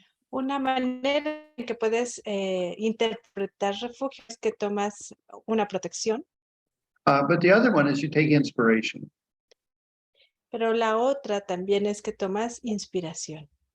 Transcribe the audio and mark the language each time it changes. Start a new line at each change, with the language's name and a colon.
Spanish: Una manera en que puedes interpretar refugio es que tomas una protección.
English: But the other one is you take inspiration.
Spanish: Pero la otra también es que tomas inspiración.